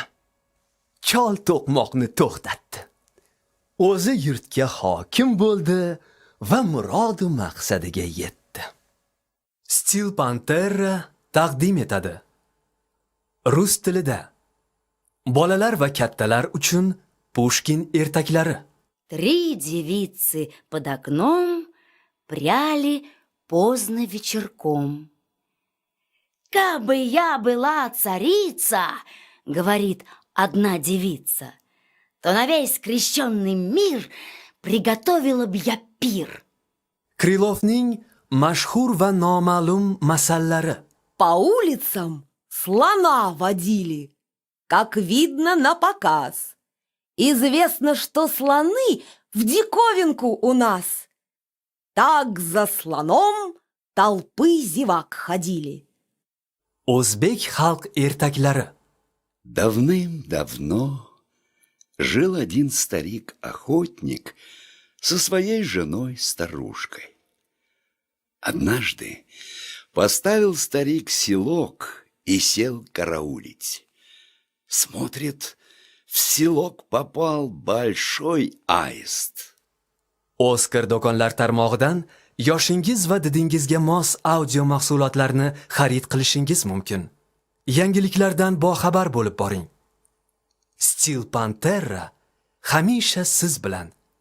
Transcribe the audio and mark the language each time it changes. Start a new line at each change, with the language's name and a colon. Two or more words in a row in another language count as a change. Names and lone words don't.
Uzbek: Chol to'qmoqni to'xtatdi. O'zi yurtga hokim bo'ldi va murod maqsadiga yetdi. Steel Pantera taqdim etadi. Rus tilida. Bolalar va kattalar uchun Pushkin ertaklari.
Russian: 3 девицы под окном пряли поздно вечерком. «Кабы я была царица, — говорит одна девица, — то на весь крещенный мир приготовила б я пир».
Uzbek: Krilovning mashhur va noma'lum masallari.
Russian: По улицам слона водили, как видно на показ. Известно, что слоны в диковинку у нас. Так за слоном толпы зевак ходили.
Uzbek: O'zbek xalq ertaklari.
Russian: Давным-давно жил один старик-охотник со своей женой-старушкой. Однажды поставил старик селок и сел караулить. Смотрит, в селок попал большой аист.
Uzbek: Oskar do'konlar tarmog'idan yoshingiz va didingizga mos audio mahsulotlarni xarid qilishingiz mumkin. Yangiliklardan boxabar bo'lib boring. Steel Pantera hamisha siz bilan.